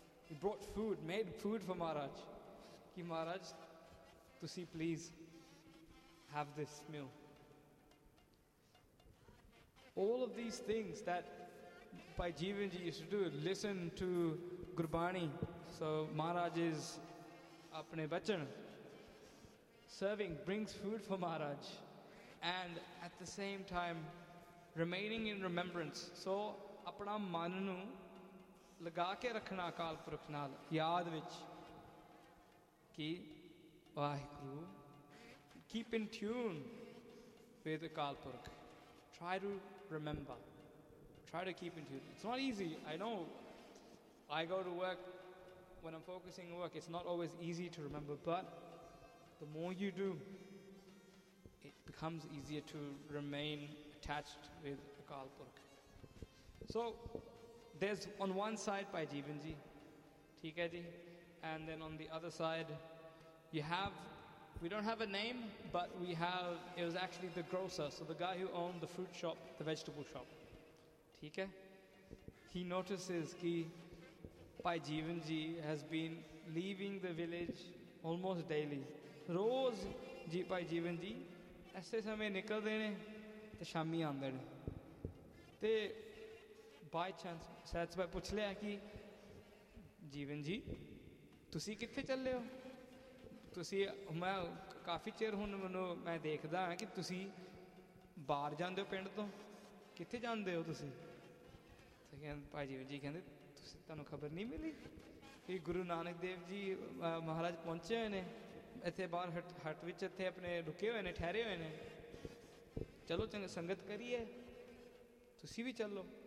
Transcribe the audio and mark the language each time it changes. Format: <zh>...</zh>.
<en>you brought food, made food for Maharaj,</en> <pa>ਕਿ ਮਹਾਰਾਜ ਤੁਸੀਂ</pa> <en>Please have this meal. All of these things that Bhai Jeevan ji use to listen to Gurbani. So Maharaj is</en> <pa>ਆਪਣੇ ਬਚਨ,</pa> <en>serving brings food for Maharaj and at the same time remaining in remembrance. So</en> <pa>apna mann nu ਲਗਾ ਕੇ ਰੱਖਣਾ ਅਕਾਲ ਪੁਰਖ ਨਾਲ ਯਾਦ ਵਿੱਚ ਕਿ Waheguru,</pa> <en>Keep in tune with Akal Purakh, try to remember, try to keep in tune. It's not easy, I know, I go to work, when I'm focusing work, it's not always easy to remember, but the more you do, it becomes easier to remain attached with Akal Purakh. So there's on one side Bhai Jeevan ji,</en> <pa>theek hai ji,</pa> <en>and then on the other side you have, we don't have a name, but we have, it was actually the grocer, so the guy who owned the fruit shop, the vegetable shop,</en> <pa>theek hai,</pa> <en>he notices ki Bhai Jeevan ji has been leaving the village almost daily,</en> <pa>roz ji Bhai Jeevan ji aise samay nikalde ne te</pa> <en>shaami aande ne te by chance</en> <pa>ਸਹਿਤ ਸਭਾ ਪੁੱਛ ਲਿਆ ਕਿ ਜੀਵਨ ਜੀ ਤੁਸੀਂ ਕਿੱਥੇ ਚੱਲੇ ਹੋ, ਤੁਸੀਂ ਮੈਂ ਕਾਫੀ ਚਿਰ ਹੁਣ ਮੈਨੂੰ ਮੈਂ ਦੇਖਦਾ ਹਾਂ ਕਿ ਤੁਸੀਂ ਬਾਹਰ ਜਾਂਦੇ ਹੋ ਪਿੰਡ ਤੋਂ, ਕਿੱਥੇ ਜਾਂਦੇ ਹੋ ਤੁਸੀਂ? ਭਾਈ ਜੀਵਨ ਜੀ ਕਹਿੰਦੇ ਤੁਸੀਂ, ਤੁਹਾਨੂੰ ਖਬਰ ਨਹੀਂ ਮਿਲੀ ਕਿ ਗੁਰੂ ਨਾਨਕ ਦੇਵ ਜੀ ਮਹਾਰਾਜ ਪਹੁੰਚੇ ਹੋਏ ਨੇ ਇੱਥੇ ਬਾਹਰ ਹੱਟ ਵਿੱਚ, ਇੱਥੇ ਆਪਣੇ ਰੁਕੇ ਹੋਏ ਨੇ, ਠਹਿਰੇ ਹੋਏ ਨੇ, ਚਲੋ ਚੰਗਾ ਸੰਗਤ ਕਰੀਏ, ਤੁਸੀਂ ਵੀ ਚੱਲੋ.</pa>